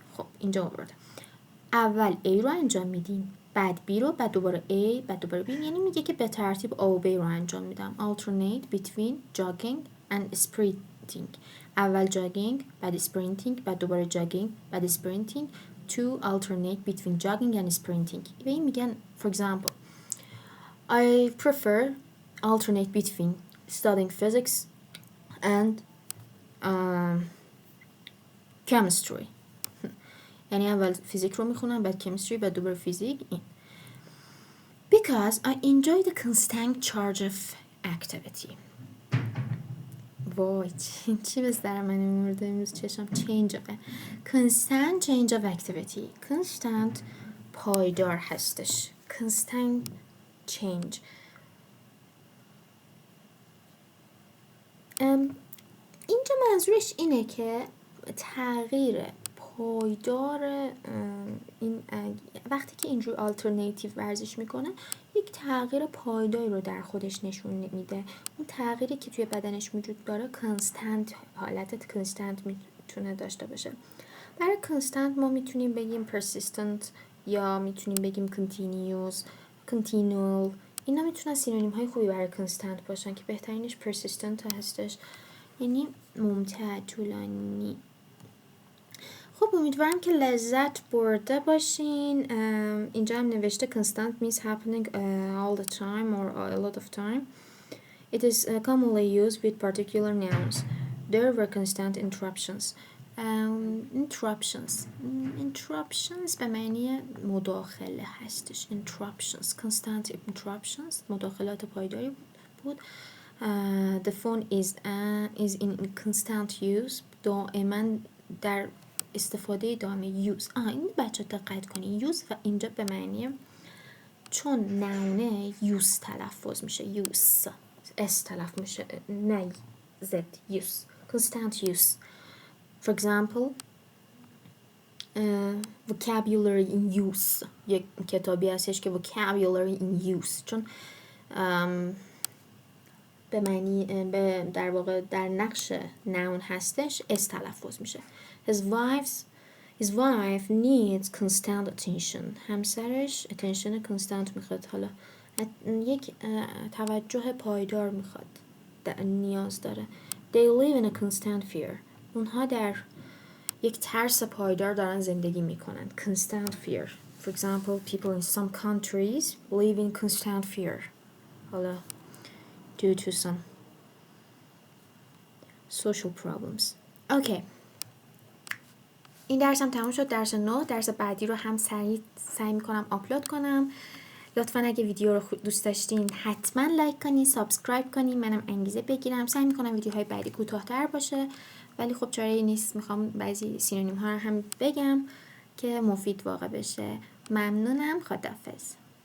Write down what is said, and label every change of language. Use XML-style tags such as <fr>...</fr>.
<fa>خب اینجا آورده اول A رو انجام میدین، بعد B رو، بعد دوباره A، بعد دوباره B، یعنی میگه که به ترتیب A و B رو انجام میدم.</fa> <en>alternate between jogging and sprinting.</en> <fa>اول جاگینگ، بعد sprinting، بعد دوباره جاگینگ، بعد sprinting.</fa> <en>to alternate between jogging and sprinting.</en> <fa>به این میگن</fa> <en>for example I prefer alternate between studying physics and chemistry.</en> <fa>یعنی اول فیزیک رو میخونم، بعد کمیستری، بعد دوباره فیزیک. این</fa> <en>because I enjoy the constant charge of activity.</en> <fa>وای چی به سر من میمورده امروز چشم.</fa> <en>constant change of activity.</en> <fa>constant پایدار هستش.</fa> <en>constant change.</en> <fa>اینجا منظورش اینه که تغییر پایدار این وقتی که اینجور آلترناتیو ورزش میکنه یک تغییر پایداری رو در خودش نشون میده. اون تغییری که توی بدنش وجود داره کانستنت، حالت کانستنت میتونه داشته باشه. برای کانستنت ما میتونیم بگیم persistent یا میتونیم بگیم continuous، continual. اینا میتونن سینونیم های خوبی برای کانستنت باشن که بهترینش persistent هستش، یعنی ممتد، طولانی. خب امیدوارم که لذت برده باشین. اینجا هم نوشته</fa> <en>constant means happening all the time or a lot of time. It is commonly used with particular nouns. There were constant interruptions.</en> <fa>Interruptions به معنی مداخله هستش.</fa> <en>constant interruptions</en> <fa>مداخلات پایداری بود.</fa> <en>The phone is in constant use.</en> <fa>دائما در استفاده دائمی. use. این بچه دقت کنی use و اینجا به معنی چون نونه use تلفظ میشه. use s تلفظ میشه نه z.</fa> <en>use. constant use. For example vocabulary in use.</en> <fa>یک کتابی هستش که</fa> <en>vocabulary in use</en> <fa>چون به معنی در واقع در نقش noun هستش s تلفظ میشه.</fa> <en>His wife needs constant attention.</en> <fa>همسرش</fa> <en>attention constant</en> <fa>میخواد، حالا یک توجه پایدار میخواد، نیاز داره.</fa> <en>They live in a constant fear.</en> <fa>اونها در یک ترس پایدار دارن زندگی میکنن.</fa> <en>constant fear. For example, people in some countries live in constant fear. حالا due to some social problems.</en> <fa>Okay. این درسم تموم شد. درس 9. درس بعدی رو هم سعی میکنم آپلود کنم. لطفا اگه ویدیو رو دوست داشتین حتما لایک کنین، سابسکرایب کنین، منم انگیزه بگیرم. سعی میکنم ویدیوهای بعدی کوتاه‌تر باشه، ولی خب چاره‌ای نیست، میخوام بعضی سینونیم ها رو هم بگم که مفید واقع بشه. ممنونم. خداحافظ.</fa>